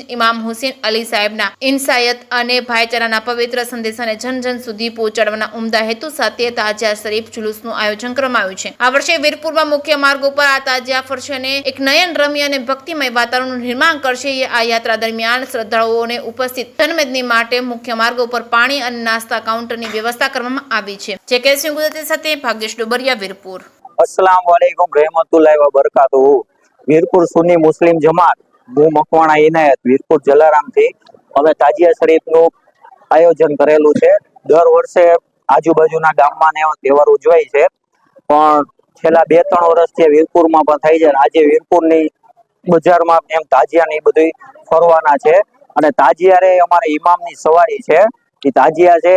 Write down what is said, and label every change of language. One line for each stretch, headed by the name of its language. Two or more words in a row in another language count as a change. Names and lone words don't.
Gujarati: ઇમામ હુસેન અલી સાહેબના ઇન્સાયત અને ભાઈચારાના પવિત્ર સંદેશાને જન જન સુધી પહોંચાડવાના ઉમદા હેતુ સાથે તાજિયા શરીફ જુલુસનું આયોજન કરવામાં આવ્યું છે। આ વર્ષે વીરપુરમાં મુખ્ય માર્ગો પર આ તાજિયા ફરશે અને એક નયન રમ્ય અને ભક્તિમય વાતાવરણનું નિર્માણ કરશે। આ યાત્રા દરમિયાન શ્રદ્ધાળુઓને ઉપસ્થિત જનમેદની માટે મુખ્ય માર્ગો પર પાણી અને નાસ્તા કાઉન્ટરની વ્યવસ્થા કરવામાં આવી છે। જે કે ગુજરાતી સાથે ભાગ્યેશ ડોબરિયા, વીરપુર।
Arabic: السلام عليكم ورحمة الله وبركاته.
Gujarati: वीरपुर सुन्नी मुस्लिम जमात હું મકવાણા ઇનાયત વીરપુર જલારામથી અમે તાજિયા શરીફનું આયોજન કરેલું છે। દર વર્ષે આજુબાજુના ગામમાં ને એવા તહેવાર ઉજવાય છે, પણ છેલ્લા 2-3 વર્ષથી વીરપુરમાં પણ થઈ છે। આજે વીરપુરની બજારમાં એમ તાજિયા ને બધું ફરવાના છે, અને તાજિયા રે અમારે ઇમામની સવારી છે, એ તાજિયા છે।